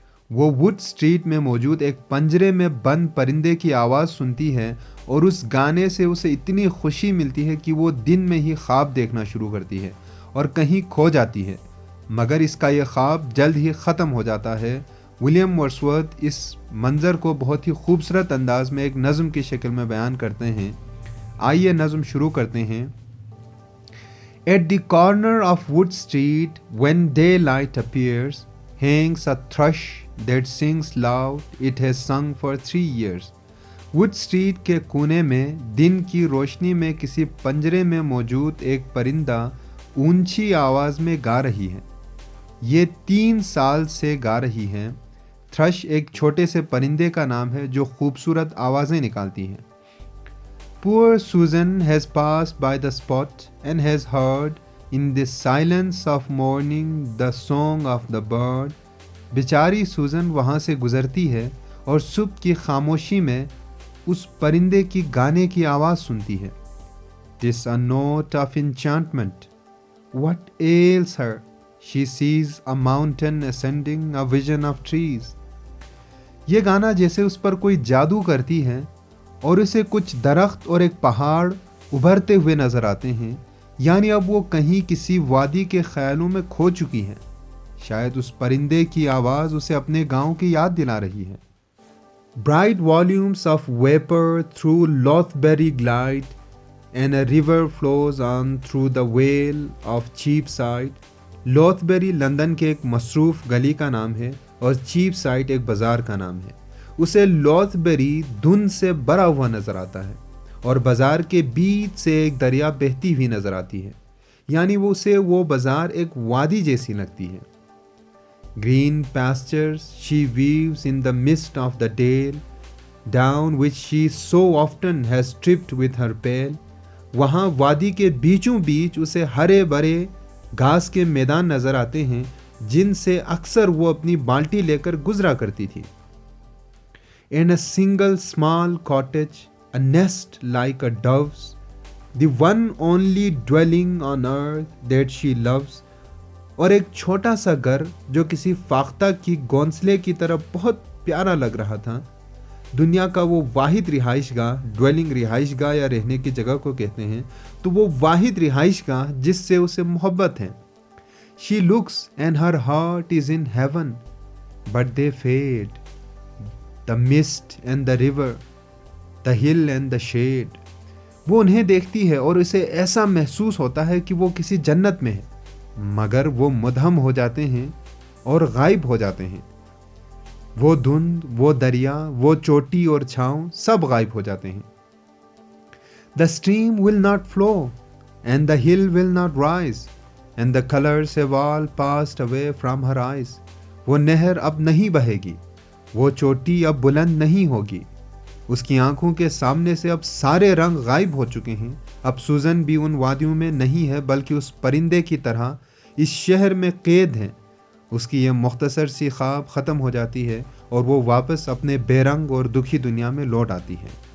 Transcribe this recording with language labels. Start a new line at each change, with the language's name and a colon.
Hindi: वो would street में मौजूद एक पंजरे में बंद परिंदे की आवाज़ सुनती है और उस गाने से उसे इतनी खुशी मिलती है कि वो दिन में ही ख्वाब देखना शुरू करती है और कहीं खो जाती है, मगर इसका ये ख्वाब जल्द ही ख़त्म हो जाता है। विलियम वर्ड्सवर्थ इस मंज़र को बहुत ही खूबसूरत अंदाज में एक नज़म की शक्ल में बयान करते हैं। आइए नज़म शुरू करते हैं।
English: At the corner of Wood Street when daylight appears hangs a thrush that sings loud, it has sung for 3 years.
Hindi: Would street के कोने में दिन की रोशनी में किसी पंजरे में मौजूद एक परिंदा ऊंची आवाज़ में गा रही है। ये 3 साल से गा रही है। थ्रश एक छोटे से परिंदे का नाम है जो खूबसूरत आवाज़ें निकालती है।
English: Poor Susan has passed by the spot and has heard in the silence of morning the song of the bird.
Hindi: बेचारी सूजन वहाँ से गुजरती है और सुबह की खामोशी में उस परिंदे की गाने की आवाज़ सुनती है।
English: Tis a note of enchantment. What ails her? She sees a mountain ascending, a vision of trees.
Hindi: ये गाना जैसे उस पर कोई जादू करती है और उसे कुछ दरख्त और एक पहाड़ उभरते हुए नजर आते हैं, यानी अब वो कहीं किसी वादी के ख्यालों में खो चुकी है। शायद उस परिंदे की आवाज़ उसे अपने गांव की याद दिला रही है।
English: Bright volumes of vapor through Lothbury glide and a river flows on through the vale of Cheapside.
Hindi: Lothbury London के एक मसरूफ़ गली का नाम है और चीपसाइड एक बाज़ार का नाम है। उसे लॉथबेरी धुंध से भरा हुआ नज़र आता है और बाज़ार के बीच से एक दरिया बहती हुई नज़र आती है, यानी वो बाज़ार एक वादी जैसी लगती है।
English: Green pastures she weaves in the mist of the dale, down which she so often has tripped with her pail.
Hindi: वहाँ वादी के बीचों बीच उसे हरे भरे घास के मैदान नज़र आते हैं जिनसे अक्सर वो अपनी बाल्टी लेकर गुजरा करती थी।
English: In a single small cottage, a nest like a dove's, the one only dwelling on earth that she loves.
Hindi: और एक छोटा सा घर जो किसी फाख्ता की घोंसले की तरह बहुत प्यारा लग रहा था। दुनिया का वो वाहिद रिहाइशगाह, ड्वेलिंग रिहाइशगाह या रहने की जगह को कहते हैं, तो वो वाहिद रिहाइशगाह जिससे उसे मोहब्बत है।
English: She looks and her heart is in heaven, but they fade. The mist and the river, the hill and the shade.
Hindi: वो उन्हें देखती है और उसे ऐसा महसूस होता है कि वो किसी जन्नत में है, मगर वो मुदहम हो जाते हैं और गायब हो जाते हैं। वो धुंध, वो दरिया, वो चोटी और छाँव सब गायब हो जाते हैं।
English: The stream will not flow and the hill will not rise and the colors have all passed away from her eyes.
Hindi: वो नहर अब नहीं बहेगी, वो चोटी अब बुलंद नहीं होगी, उसकी आंखों के सामने से अब सारे रंग गायब हो चुके हैं। अब सूजन भी उन वादियों में नहीं है बल्कि उस परिंदे की तरह इस शहर में कैद है। उसकी यह मुख्तसर सी ख्वाब ख़त्म हो जाती है और वो वापस अपने बेरंग और दुखी दुनिया में लौट आती है।